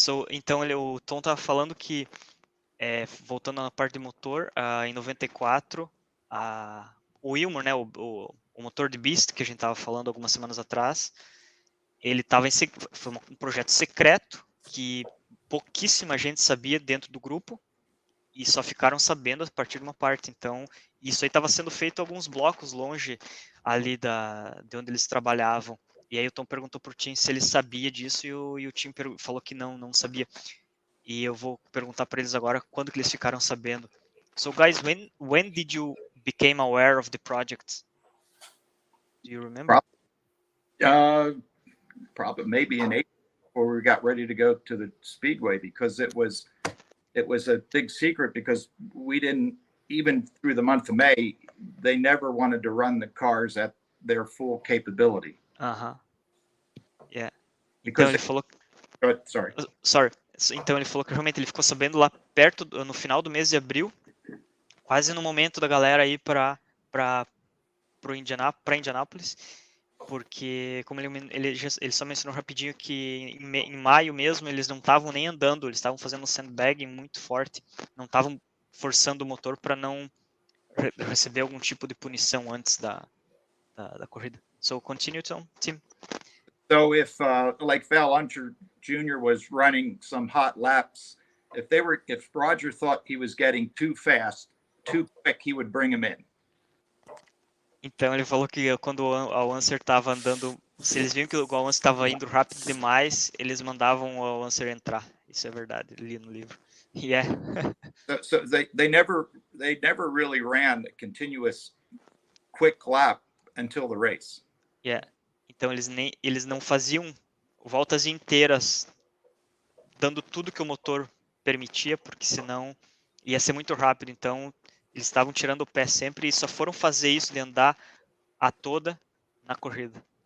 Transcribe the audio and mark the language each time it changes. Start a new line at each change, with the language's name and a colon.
Portuguese: Então, o Tom estava falando que, voltando na parte de motor, em 94, o Ilmor, né, o motor de Beast, que a gente estava falando algumas semanas atrás, ele estava foi um projeto secreto que pouquíssima gente sabia dentro do grupo e só ficaram sabendo a partir de uma parte. Então, isso aí estava sendo feito alguns blocos longe ali de onde eles trabalhavam. E aí o Tom perguntou pro Tim se ele sabia disso e o Tim falou que não sabia. E eu vou perguntar para eles agora quando que eles ficaram sabendo.
English: So guys, when did you became aware of the project? Do you remember? Probably maybe in April, before we got ready to go to the Speedway, because it was a big secret, because we didn't, even through the month of May, they never wanted to run the cars at their full capability. Aham. Yeah. Because
Portuguese: Então ele falou...
English: Sorry. Sorry.
Portuguese: Então ele falou que realmente ele ficou sabendo lá no final do mês de abril, quase no momento da galera ir para Indianápolis, porque, como ele só mencionou rapidinho que em maio mesmo eles não estavam nem andando, eles estavam fazendo um sandbagging muito forte, não estavam forçando o motor para não receber algum tipo de punição antes da corrida.
English: So continue, Tim. So if like Val Unser Jr. was running some hot laps, if Roger thought he was getting too fast, too quick, he would bring him in.
Portuguese: Então ele falou que quando o Unser estava andando, se eles viam que o Unser estava indo rápido demais, eles mandavam o Unser entrar. Isso é verdade, eu li no livro.
English: Yeah. So they never really ran a continuous quick lap until the race. Yeah.
Portuguese: Então eles não faziam voltas inteiras dando tudo que o motor permitia, porque senão ia ser muito rápido. Então eles estavam tirando o pé sempre e só foram fazer isso de andar a toda na corrida.